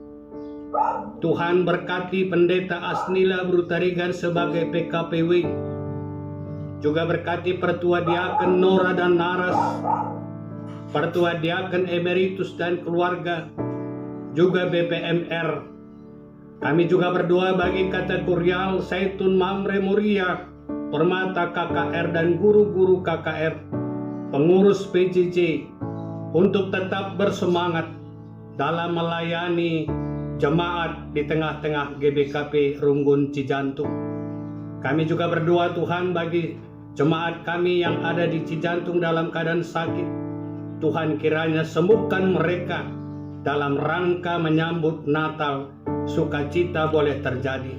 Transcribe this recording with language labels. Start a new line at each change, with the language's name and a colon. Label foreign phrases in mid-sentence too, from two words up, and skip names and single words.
Indonesian: Tuhan berkati Pendeta Asnila Brutarigan sebagai PKPW. Juga berkati Pertua Diaken Nora dan Naras, Pertua Diaken Emeritus dan keluarga, juga BPMR. Kami juga berdoa bagi kategorial Zaitun Mamre Muria, Permata KKR dan guru-guru KKR, pengurus PJJ, untuk tetap bersemangat dalam melayani jemaat di tengah-tengah GBKP Runggun Cijantung. Kami juga berdoa Tuhan bagi jemaat kami yang ada di Cijantung dalam keadaan sakit. Tuhan kiranya sembuhkan mereka dalam rangka menyambut Natal, sukacita boleh terjadi.